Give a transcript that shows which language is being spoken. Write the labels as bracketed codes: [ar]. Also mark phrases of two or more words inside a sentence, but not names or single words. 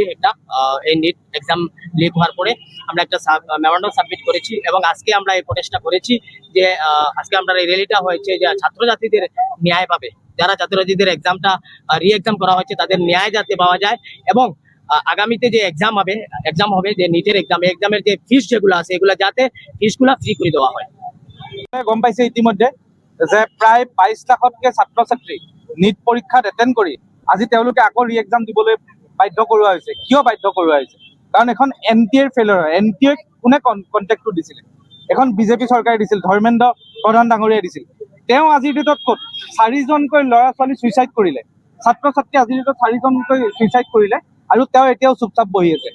[bn] একটা এই [en] NEET exam [bn] লিক হওয়ার পরে আমরা একটা মেমোরান্ডাম সাবমিট করেছি, এবং আজকে আমরা এই প্রচেষ্টা করেছি যে আজকে আমরা এই র্যালিটা হয়েছে যে ছাত্রছাত্রীদের ন্যায় পাবে, যারা ছাত্রছাত্রীদের এক্সামটা [en] re exam [bn] করা হয়েছে তাদের ন্যায় যাতে পাওয়া যায়, এবং আগামীতে যে এক্সাম হবে যে নিটের এক্সামের যে ফিস যেগুলো আছে এগুলো যাতে ফিসগুলো ফ্রি করে দেওয়া হয়। [as] গম পাইছে ইতিমধ্যে যে প্ৰায় 22 লাখতকৈ ছাত্ৰ ছাত্ৰী নিট পৰীক্ষাত এটেণ্ড কৰি আজি তেওঁলোকে আকৌ [en] re exam [as] দিবলৈ বাধ্য কৰোৱা হৈছে। কিয় বাধ্য কৰোৱা হৈছে? কাৰণ এখন NTA ফেইলিয়ৰ হয়। NTA কোনে কণ্টেক্টটো দিছিলে? এখন বিজেপি চৰকাৰে দিছিল, ধৰ্মেন্দ্ৰ প্ৰধান ডাঙৰীয়াই দিছিল। তেওঁ আজিৰ ডেটত ক'ত 4জনকৈ ল'ৰা ছোৱালী ছুইচাইড কৰিলে, ছাত্ৰ ছাত্ৰী আজিৰ ডেটত 4জনকৈ ছুইচাইড কৰিলে, আৰু তেওঁ এতিয়াও চুপচাপ বহি আছে।